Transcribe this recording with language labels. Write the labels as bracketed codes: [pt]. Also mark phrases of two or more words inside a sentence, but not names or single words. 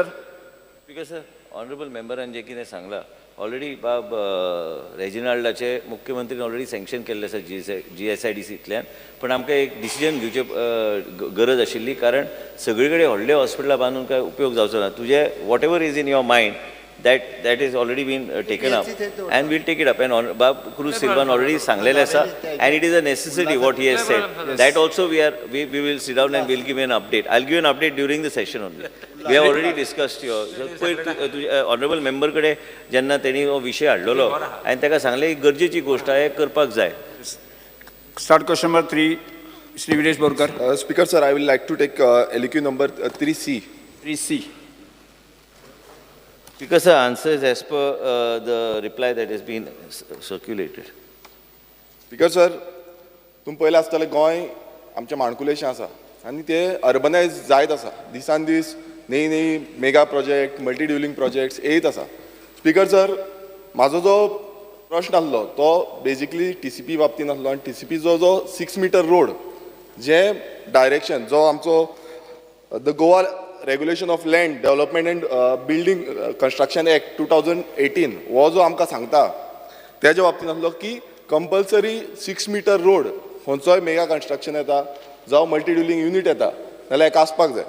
[en] because sir honorable [kok] मेंबरान जे कितें सांगलां ऑलरेडी बाब रेजिनाल्डाचे मुख्यमंत्रीन ऑलरेडी सँक्शन केल्लें आसा GSIDCंतल्यान. पण आमकां एक डिसिजन घेवचे गरज आशिल्ली, कारण सगळे कडेन व्हडले हॉस्पिटलां बांदून काय उपयोग जावचो ना. [en] तुजे what ever is in your mind that is already been taken up and we'll take it up. And Bab Cruz Silvan already [kok] सांगलेले आसा [en] and it is a necessity what he has said. That also we will sit down and we'll give an update. I'll give an update during the session only. We have already discussed your honorable member [kok] कडे जेन्ना तेणी हो विशय हाडलेलो आनी ताका सांगले की गरजेची गोष्ट आहे करपाक जाय. [en] Start question number 3 श्री विनेश बोरकर. Speaker sir, I will like to take LQ number 3C. 3C. Because the answer is as per the reply that has been circulated. Speaker sir, [kok] तुम पयलें आसतलें गोंय आमचें माणकुलेशें आसा आनी तें अर्बनायज जायत आसा. दिसान दीस नई [en] mega project, multi dwelling projects [kok] येयत आसा. [en] Speaker sir, [kok] म्हाजो जो प्रश्न आसलो तो बेजिकली TCP बाबतींत आसलो आनी TCP जो [en] 6 metre road [kok] जे डायरेक्शन जो आमचो द गोवा रेग्युलेशन ऑफ लँड डेव्हलपमेंट एंड बिल्डिंग कंस्ट्रक्शन एक्ट 2018 हो जो आमकां सांगता तेज्या बाबतींत आसलो की [en] compulsory 6 metre road [kok] खंयचोय [en] mega construction [kok] येता जावं [en] multi dwelling unit [kok] येता जाल्यार हेका आसपाक जाय.